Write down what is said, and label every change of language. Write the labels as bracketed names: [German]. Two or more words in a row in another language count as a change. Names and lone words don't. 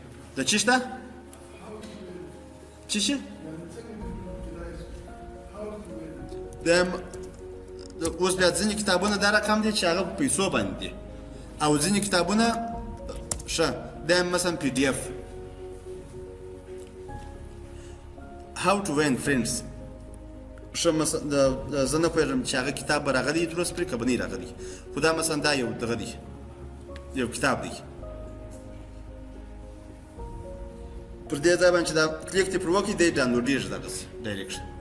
[Pashto] د چی شته چی شي اوس بیا ځینې کتابونه دا رقم دی چې هغه په پیسو باندې دي او ځینې کتابونه ښه دا مثلا پی ډي اف how to win friends ښه مثلا زه نه پوهېږم چې هغه کتاب به راغلی درست پرې که به نه راغلی خو دا مثلا دا یو دغه دی یو کتاب دی پر دې ځای باندې چې دا کلیک دې پر وکړي دی ډاونلوډېږي دغسې ډایرکټ